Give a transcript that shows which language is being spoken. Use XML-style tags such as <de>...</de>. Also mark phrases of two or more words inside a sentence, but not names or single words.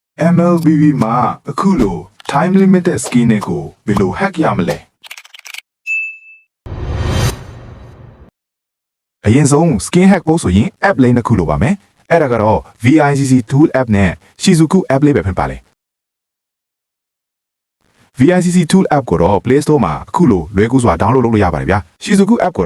<my>MLBB မှာအခုလို</my> <en>time limited skin</en> <my>တွေကိုဘယ်လို hack ရမလဲအရင်ဆုံး</my> <en>skin hack</en> <my>ဖို့ဆိုရင် app လေးနှစ်ခုလိုပါမယ်အဲ့ဒါကတော့ VICC Tool app နဲ့ Shizuku app လေးပဲဖြစ်ပါလေ VICC Tool app ကိုတော့ Play Store မှာအခုလိုလွယ်ကူစွာ download လုပ်လို့ရပါတယ်ဗျာ Shizuku app ကို</my>